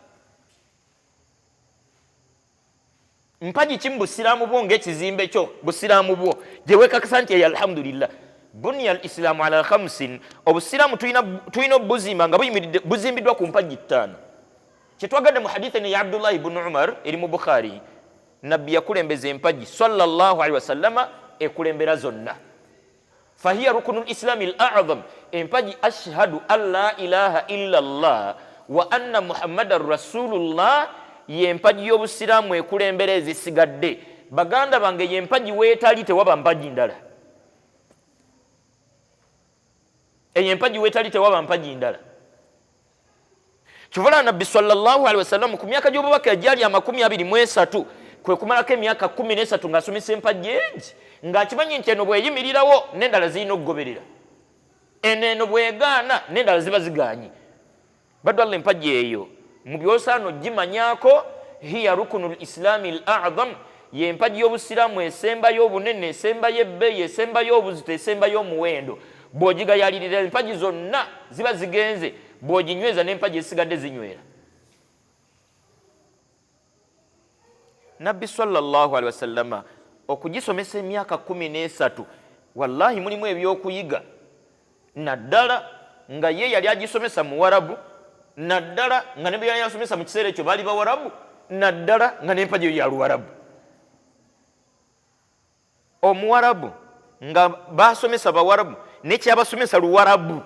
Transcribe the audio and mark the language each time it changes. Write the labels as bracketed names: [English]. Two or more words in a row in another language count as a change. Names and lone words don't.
[Ganda] mpagi kimu busiraamu bwo ng'ekizimbe kyo busiraamu bwo gye weekakasa nti alhamdulillah [Arabic] بني الإسلام على خمس [Ganda] obusiraamu tulina obuzimba nga buzimbiddwa ku mpagi 5 kyetwagadde mu hadithi ne ya abdullahi ibunu umar eri mu bukhari nabbi yakulembeza empagi [Arabic] صلى الله عليه وسلم [Ganda] ekulembera zonna [Arabic] فهي ركن الإسلام الأعظم [Ganda] empagi [Arabic] أشهد أن لا إله إلا الله وأن محمدا رسول الله [Ganda] y'empagi y'obusiraamu ekulembera ezisigadde baganda bange y'empagi weetali tewaba mpagi ndala eyo empagi wetali tewaba mpagi ndala. Kyovula nabbi [Arabic] صلى الله عليه وسلم [Ganda] ku myaka gy'obubaka yajali 23 kwe kumalako emyaka 13 ng'asomesa empagi engi ng'akimanyi nti eno bweyimirirawo n'endala zirina okugoberera, eno bwegaana n'endala ziba zigaanyi. Baddu Allah empagi eyo mu byosaano gimanyako [Arabic] هي ركن الإسلام الأعظم, [Ganda] ye empagi y'obusiraamu esembayo obunene, esembayo ebbeeyi, esembayo obuzito, esembayo omuwendo. Bw'ogigayalirira empagi zonna ziba zigenze, bw'oginyweza n'empagi esigadde zinywera. Nabbi [Arabic] صلى الله عليه وسلم [Ganda] okugisomesa emyaka 13 wallahi mulimu ebyokuyiga, naddala nga ye yali agisomesa mu Warabu, naddala nga ne byali asomesa mu kiseera ekyo baali Bawarabu, naddala nga n'empagi eyo ya Luwarabu. Omuwarabu nga basomesa Bawarabu nekyabasomesa Luwarabu.